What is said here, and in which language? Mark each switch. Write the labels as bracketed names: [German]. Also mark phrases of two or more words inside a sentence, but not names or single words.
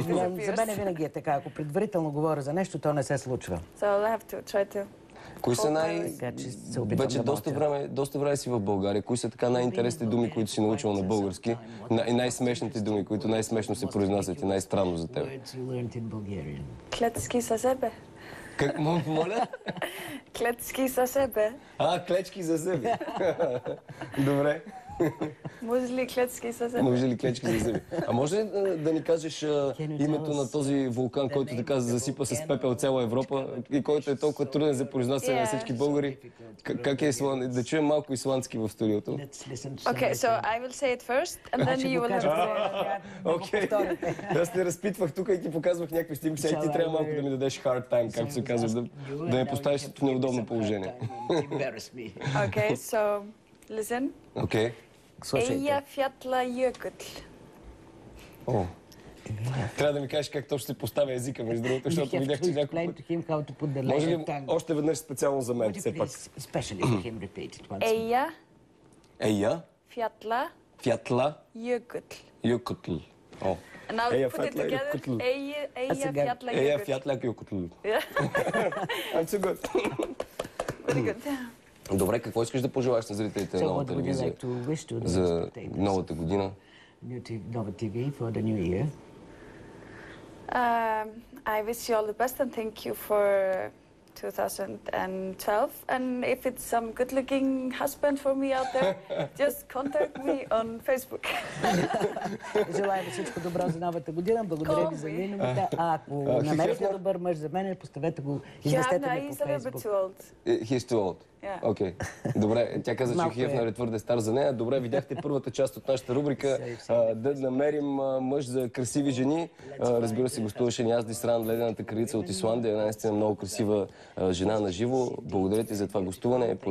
[English] disappears. [Bulgarian] мен винаги е така. Ако предварително говоря за нещо, то не се случва. [English] So I'll have to try to. [Bulgarian] Кои са Така че се опитвам Вече да мълча. доста време си в България. Кои са така най-интересните думи, които си научил на български? И най-смешните думи, които най-смешно се произнасят и най-странно за теб? [English] Words you learned in Bulgarian. [Bulgarian] Клетски за себе. Как моля? Клетски за себе. Клечки за зъби. Добре. Музли клетски за себе. Може ли клечки за зъби? А може ли да ни кажеш името на този вулкан, който така засипа с пепел цяла Европа и който е толкова труден за произнасяне на всички българи? Как е Исланд? Да чуем малко исландски в студиото. [English] Let's listen to Okay, so I will say it first, and then you will have to say it. [Bulgarian] Окей. Аз те разпитвах тук и ти показвах някакви снимки, сега и ти трябва малко да ми дадеш [English] hard time, [Bulgarian] както се казва, да ме поставиш в неудобно положение. [English] Okay, so listen. [Bulgarian] Окей. Слушайте. Eyjafjallajökull. О. Трябва да ми кажеш как точно се поставя езика, между другото, защото видях, че няколко [English] Explain [Bulgarian] пъти. [English] to him how to put the [Bulgarian] Може ли [English] letter tongue. [Bulgarian] още веднъж специално за мен, [English] Would you [Bulgarian] все пак? [English] please, especially to him, repeat it once more. [Bulgarian] Ея, Eyjafjallajökull. фятла, юкутл. О. [English] Now put it Eyjafjallajökull. together. [Bulgarian] Ея, Eyjafjallajökull. фятла, юкутл. [English] Yeah, I'm so good. very good. [Bulgarian] Добре, какво искаш да пожелаеш на зрителите на [English] So [Bulgarian] нова [English] what would you [Bulgarian] телевизия [English] like to wish to the [Bulgarian] за [English] spectators? [Bulgarian] новата година? [English] Nova TV for the new year. I wish you all the best and thank you for 2012. And if it's some good-looking husband for me out there, just contact me on Facebook. [Bulgarian] Желая ви всичко добро за новата година. Благодаря ви за миналата. А ако намерите добър мъж за мен, поставете го, известете ме по [English] he's a little bit [Bulgarian] Фейсбук. [English] too old. He's too old. Yeah. [Bulgarian] Окей. Добре, тя каза, че Малко Хефнер е. е твърде стар за нея. Добре, видяхте първата част от нашата рубрика да намерим мъж за красиви жени. Разбира се, гостуваше ни Азди Сран, ледената кралица от Исландия. Една наистина много красива жена на живо. Благодаря ти за това гостуване.